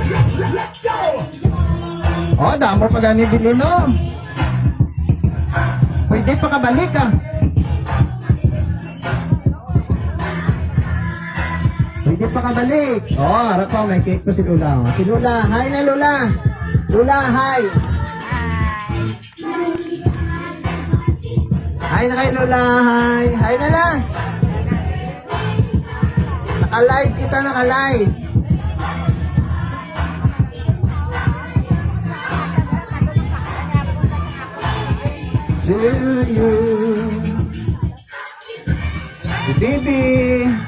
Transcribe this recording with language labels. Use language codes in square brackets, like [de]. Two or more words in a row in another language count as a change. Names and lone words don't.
[hil] Oh, damo pa gani bilhin no. Pwede pa kabalik ah. Pwede pa kabalik. Oh, harap ko may cake pa si Lula. Oh. Si Lula, hi na Lula. Lula, hi. Hi na kay Lula, hi. Hi na lang. Naka-live kita, naka-live. [en] To you, baby.